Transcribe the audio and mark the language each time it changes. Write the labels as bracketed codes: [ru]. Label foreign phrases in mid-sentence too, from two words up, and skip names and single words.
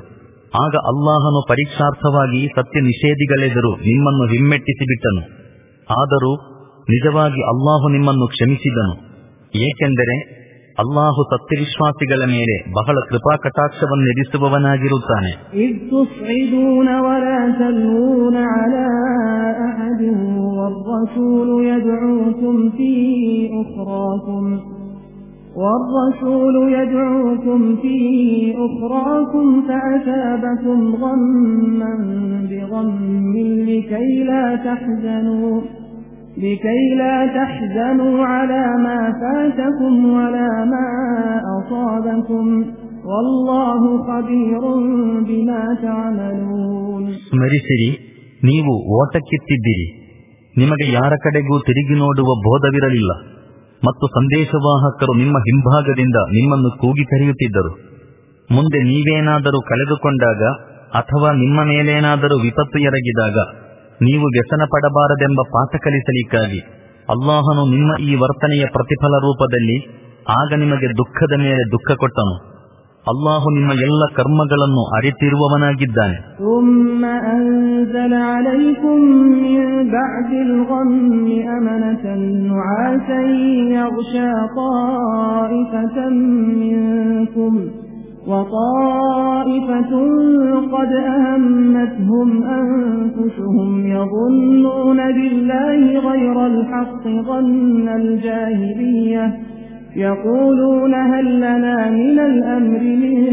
[kn] ಆಗ ಅಲ್ಲಾಹನು ಪರೀಕ್ಷಾರ್ಥವಾಗಿ ಸತ್ಯ ನಿಷೇಧಿಗಳೆದುರು ನಿಮ್ಮನ್ನು ಹಿಮ್ಮೆಟ್ಟಿಸಿಬಿಟ್ಟನು. ಆದರೂ ನಿಜವಾಗಿ ಅಲ್ಲಾಹು ನಿಮ್ಮನ್ನು ಕ್ಷಮಿಸಿದನು, ಏಕೆಂದರೆ ಅಲ್ಲಾಹು ಸತ್ಯವಿಶ್ವಾಸಿಗಳ ಮೇಲೆ ಬಹಳ ಕೃಪಾಕಟಾಕ್ಷವನ್ನಿರಿಸುವವನಾಗಿರುತ್ತಾನೆ. [ar] والرسول يدعوكم في أخراكم فأثابكم غما بغم لكي لا تحزنوا على ما فاتكم ولا ما أصابكم والله خبير بما تعملون. [kn] ಸ್ಮರಿಸಿರಿ, ನೀವು ಓಟಕ್ಕಿತ್ತಿದ್ದೀರಿ, ನಿಮಗೆ ಯಾರ ಕಡೆಗೂ ತಿರುಗಿ ನೋಡುವ ಬೋಧವಿರಲಿಲ್ಲ ಮತ್ತು ಸಂದೇಶವಾಹಕರು ನಿಮ್ಮ ಹಿಂಭಾಗದಿಂದ ನಿಮ್ಮನ್ನು ಕೂಗಿ ಕರೆಯುತ್ತಿದ್ದರು. ಮುಂದೆ ನೀವೇನಾದರೂ ಕಳೆದುಕೊಂಡಾಗ ಅಥವಾ ನಿಮ್ಮ ಮೇಲೇನಾದರೂ ವಿಪತ್ತು ಎರಗಿದಾಗ ನೀವು ವ್ಯಸನ ಪಡಬಾರದೆಂಬ ಪಾಠ ಕಲಿಸಲಿಕ್ಕಾಗಿ ಅಲ್ಲಾಹನು ನಿಮ್ಮ ಈ ವರ್ತನೆಯ ಪ್ರತಿಫಲ ರೂಪದಲ್ಲಿ ಆಗ ನಿಮಗೆ ದುಃಖದ ಮೇಲೆ ದುಃಖ ಕೊಟ್ಟನು. ಅಲ್ಲಾಹು ನಿಮ್ಮ ಎಲ್ಲ ಕರ್ಮಗಳನ್ನು ಅರಿತಿರುವವನಾಗಿದ್ದಾನೆ. [ar] وطائفة قد أهمتهم أنفسهم يظنون بالله غير الحق ظن الجاهلية يقولون هل لنا من الأمر من